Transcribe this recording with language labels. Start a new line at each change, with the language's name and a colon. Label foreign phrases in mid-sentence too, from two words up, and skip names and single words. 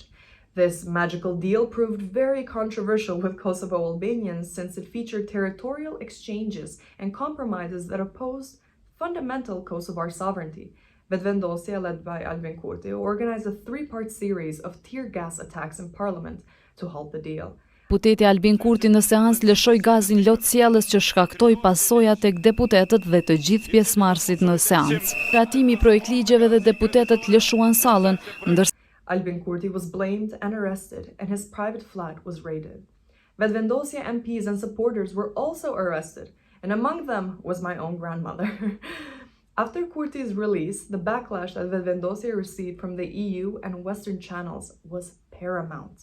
English: This magical deal proved very controversial with Kosovo Albanians since it featured territorial exchanges and compromises that opposed fundamental Kosovar sovereignty. Vetevendosje, led by Albin Kurti, organized a three-part series of tear-gas attacks in parliament to halt the deal.
Albanian: Deputeti Albin Kurti në seancë lëshoi gazin lotësjellës që shkaktoi pasoja tek deputetët dhe të gjithë pjesëmarrësit në seancë. Ratimi i projektligjeve dhe deputetët lëshuan sallën, ndërsa
English: Albin Kurti was blamed and arrested, and his private flat was raided. Vetevendosje MPs and supporters were also arrested, and among them was my own grandmother. After Kurti's release, the backlash that Vetevendosje received from the EU and Western channels was paramount.